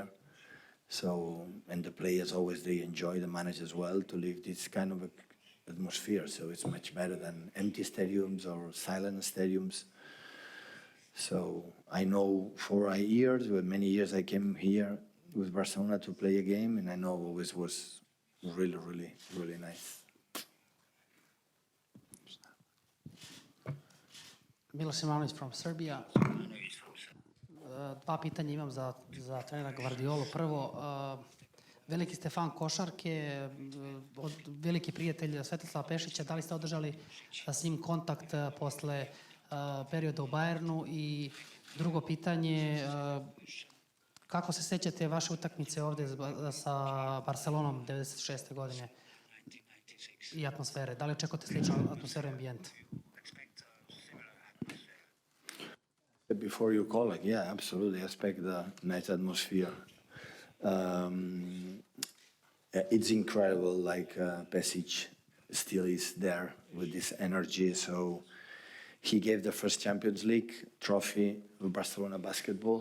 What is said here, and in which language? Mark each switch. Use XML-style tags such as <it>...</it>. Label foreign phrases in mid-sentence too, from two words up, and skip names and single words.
<en>So, and the players always, they enjoy, the manager as well, to live this kind of atmosphere. So it's much better than empty stadiums or silent stadiums. So I know for many years I came here with Barcelona to play a game, and I know always was really, really, really nice. Miloš Ivanović from Serbia.</en> <sr>Dva pitanja imam za trenera Guardiolu. Prvo, veliki Stefan košarke, veliki prijatelj Svetislava Pešića, da li ste održali s njim kontakt posle perioda u Bayernu? I drugo pitanje, kako se sećate vaše utakmice ovdje sa Barcelonom 96. godine i atmosfere? Da li očekujete sličnu atmosferu i ambijent?</sr> <en>Before you call, yeah, absolutely. I expect the nice atmosphere. It's incredible, Pesic still is there with this energy. So he gave the first Champions League trophy to Barcelona basketball.</en>